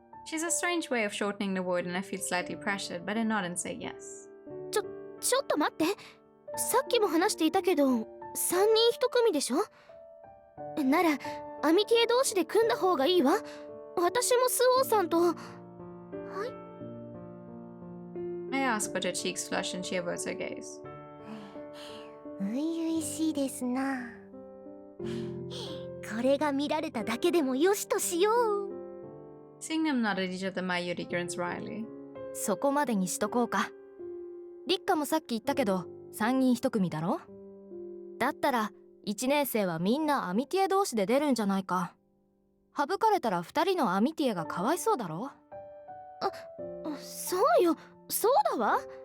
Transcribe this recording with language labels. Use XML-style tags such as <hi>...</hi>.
<en>She's a strange way of shortening the word and I feel slightly pressured, but I nod and say yes.</en> <ja>ちょっと待って。さっきも話していたけど3人1組でしょ？ならアミティエ同士で組んだ方がいいわ。私もスオーさんと。はい。</ja> <en>I ask, but her cheeks flush and she averts her gaze.</en> <ja>初々しいですな。これが見られただけでもよしとしよう。</ja> <en>Seeing them nod at each other, Mayuri grins wryly.</en> <ja>そこまでにしとこうか。立花もさっき言ったけど3人1組だろ。だったら1年生はみんなアミティエ同士で出るんじゃないか。省かれたら2人のアミティエがかわいそうだろ。そうよ、そうだわ。</ja>